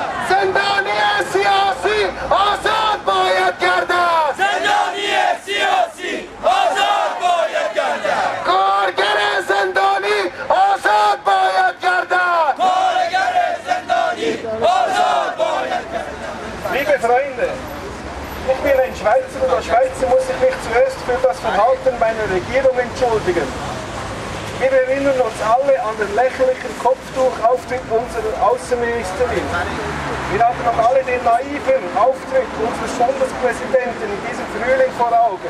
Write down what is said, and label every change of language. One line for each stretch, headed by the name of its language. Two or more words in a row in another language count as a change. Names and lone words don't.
Persian: زندانی سیاسی آزاد باید گردد. زندانی سیاسی آزاد باید گردد. کارگر زندانی آزاد باید گردد. کارگر زندانی آزاد باید گردد.
German: Liebe Freunde, ich bin ein Schweizer und als Schweizer muss ich mich zuerst für das Verhalten meiner Regierung entschuldigen. Wir erinnern uns alle an den lächerlichen Kopftuchauftritt unserer Außenministerin. Wir haben noch alle den naiven Auftritt unseres Bundespräsidenten in diesem Frühling vor Augen.